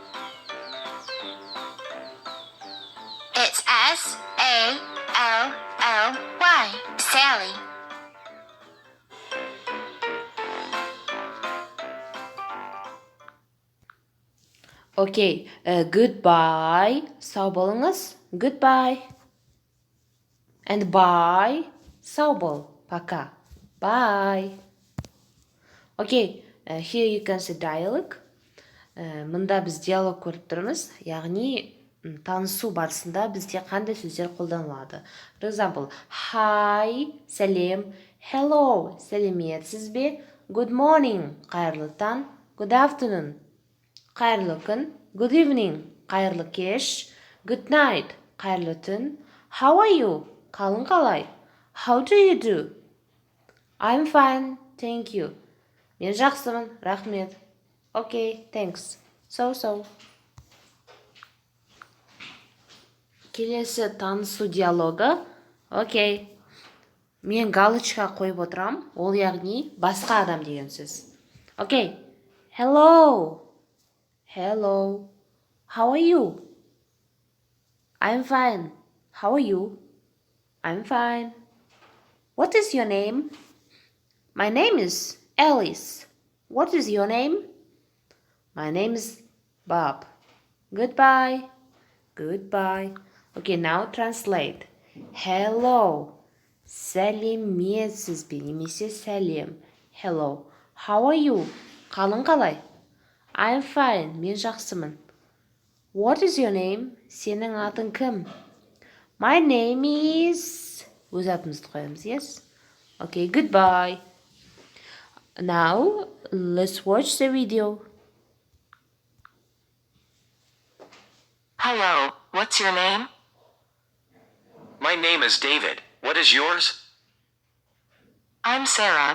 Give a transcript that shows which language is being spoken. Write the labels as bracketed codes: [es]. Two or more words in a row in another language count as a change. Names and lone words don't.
[en] It's S-A-L-L-Y. Sally. Okay, goodbye. [kk] Сау болыңыз. [en] Goodbye. And bye. [kk] Сау бол. Пока. [en] Bye. Okay, here you can see dialogue. [kk] Мұнда біз диалог көріп тұрмыз. Яғни танысу барысында бізде қандай сөздер қолданылады. [en] For example, hi, [kk] сәлем, hello, сәлеметсіз бе, [en] good morning, [kk] қайырлы таң, [en] good afternoon, [kk] қайырлы күн, [en] good evening, [kk] қайырлы кеш, [en] good night, [kk] қайырлы түн, [en] how are you, [kk] қалың қалай, [en] how do you do? I'm fine, thank you. [kk] Мен жақсымын, рахмет. [en] Okay, thanks. So. [kk] Келесі танысу диалогы. Окей. Мен галочка қойып отырам. Ол яғни басқа адам деген сөз. Окей. [en] Hello. Hello. How are you? I'm fine. How are you? I'm fine. What is your name? My name is Alice. What is your name? My name is Bob. Goodbye. Goodbye. Okay, now translate. Hello. [kk] Сәлеметсіз бе немесе сәлем. [en] Hello. How are you? [kk] Қалың қалай? [en] I'm fine. [kk] Мен жақсымын. [en] What is your name? [kk] Сенің атың кім? [en] My name is... [kk] Өз атымызды қоямыз, [en] yes? Okay, goodbye. Now, let's watch the video. Hello, what's your name? My name is David. What is yours? I'm Sarah.